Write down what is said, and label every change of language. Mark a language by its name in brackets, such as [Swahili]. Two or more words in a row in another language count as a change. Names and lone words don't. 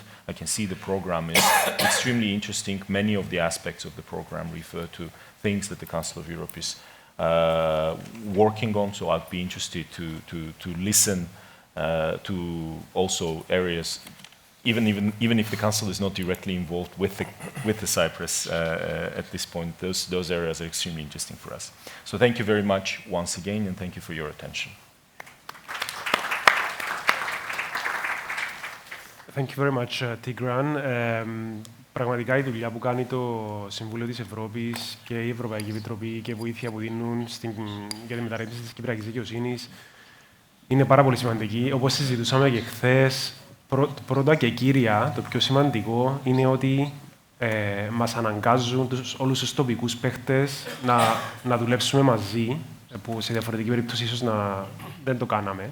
[English] I can see the program is extremely interesting. Many of the aspects of the program refer to things that the Council of Europe is working on, so I'd be interested to listen to also areas, even if the Council is not directly involved with the Cyprus at this point, those areas are extremely interesting for us. So thank you very much once again, and thank you for your attention. Thank you very much, Tigran. [Greek] Πραγματικά η δουλειά που κάνει το Συμβούλιο της Ευρώπης και η Ευρωπαϊκή Επιτροπή και η βοήθεια που δίνουν για τη μεταρρύθμιση της Κυπριακής δικαιοσύνης είναι πάρα πολύ σημαντική. Όπως συζητούσαμε και χθες, πρώτα και κύρια, το πιο σημαντικό είναι ότι μας αναγκάζουν όλους τους τοπικούς παίχτες να δουλέψουμε μαζί, που σε διαφορετική περίπτωση ίσως δεν το κάναμε.